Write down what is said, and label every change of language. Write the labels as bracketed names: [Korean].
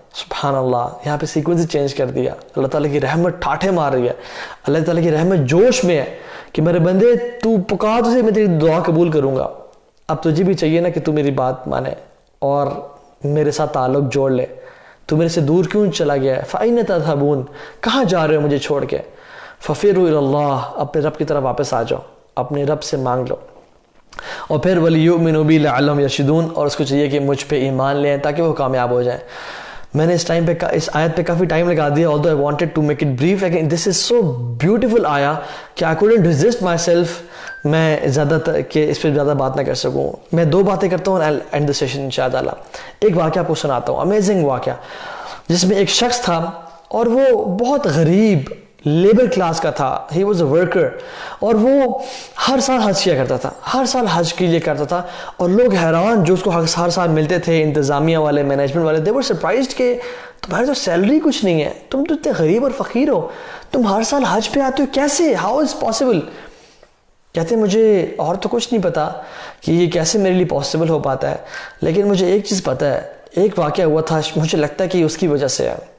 [Urdu] سبحان اللہ, یہاں پہ سیکوینس چینج کر دیا. اللہ تعالیٰ کی رحمت ٹھاٹھے مار رہی ہے, اللہ تعالیٰ کی رحمت جوش میں ہے کہ میرے بندے تو پکار تجھے میں تیری دعا قبول کروں گا, اب تجھے بھی چاہیے نا کہ تو میری بات مانے اور میرے ساتھ تعلق جوڑ لے. تو میرے سے دور کیوں چلا گیا ہے؟ [Arabic] فَأَيْنَ تَذْهَبُونَ, [Urdu] کہاں جا رہے ہو مجھے چھوڑ کے؟ [Arabic] فَفِرُّوا إِلَى اللَّهِ, [Urdu] اپنے رب کی طرف واپس آ جاؤ, اپنے رب سے مانگ لو. اور پھر [Arabic] وَلِيُؤْمِنُوا بِي لَعَلَّهُمْ يَرْشُدُونَ, [Urdu] اور اس کو چاہیے کہ مجھ پہ ایمان لیں تاکہ وہ کامیاب ہو جائیں. میں نے اس آیت پہ کافی ٹائم لگا دیا, [English] although I wanted to make it brief, [Urdu] لیکن [English] this is so beautiful [Urdu] آیا کہ [English] I couldn't resist myself. [Urdu] میں زیادہ کہ اس پہ زیادہ بات نہ کر سکوں. میں 2 باتیں کرتا ہوں [English] and end the session [Urdu] انشاءاللہ. ایک واقعہ آپ کو سناتا ہوں, امیزنگ واقعہ, جس میں ایک شخص تھا اور وہ بہت غریب لیبر کلاس کا تھا. [English] he was a worker, [Urdu] اور وہ ہر سال حج کیا کرتا تھا, ہر سال حج کے لیے کرتا تھا, اور لوگ حیران جو اس کو ہر سال ملتے تھے, انتظامیہ والے, مینجمنٹ والے, [English] they were surprised [Urdu] کہ تمہاری تو سیلری کچھ نہیں ہے, تم تو اتنے غریب اور فقیر ہو, تم ہر سال حج پہ آتے ہو, کیسے؟ [English] How is possible? [Urdu] کہتے ہیں مجھے اور تو کچھ نہیں پتا کہ یہ کیسے میرے لیے پاسبل ہو پاتا ہے, لیکن مجھے ایک چیز پتا ہے, ایک واقعہ ہوا تھا, مجھے لگتا ہے کہ اس کی وجہ سے ہے.